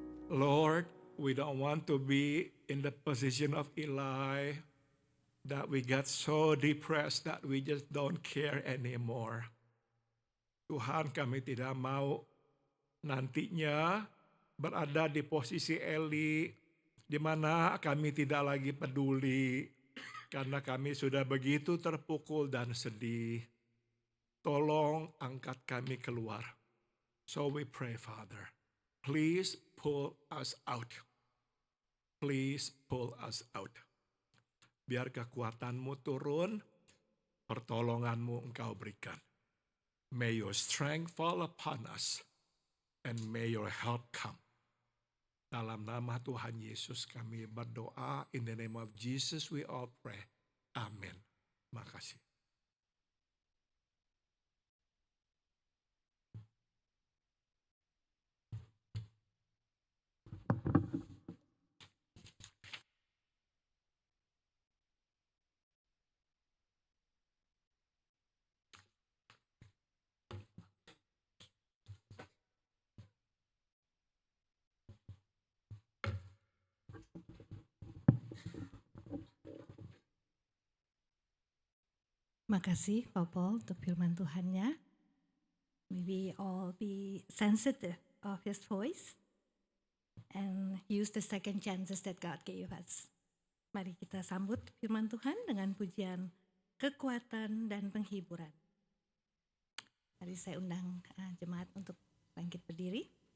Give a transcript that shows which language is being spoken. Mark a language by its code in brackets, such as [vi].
[en] Lord, we don't want to be in the position of Eli, that we get so depressed that we just don't care anymore. [id] Tuhan, kami tidak mau nantinya berada di posisi Eli, di mana kami tidak lagi peduli, karena kami sudah begitu terpukul dan sedih. Tolong angkat kami keluar. [en] So we pray, Father, please pull us out. Please pull us out. [id] Biar kekuatanmu turun, pertolonganmu Engkau berikan. [en] May your strength fall upon us, and may your help come. [id] Dalam nama Tuhan Yesus kami berdoa. [en] In the name of Jesus we all pray. [id] Amin. Makasih. Makasih Pak Paul untuk firman Tuhannya. [en] May we all be sensitive of His voice and use the second chances that God gave us. [id] Mari kita sambut firman Tuhan dengan pujian kekuatan dan penghiburan. Mari saya undang jemaat untuk bangkit berdiri.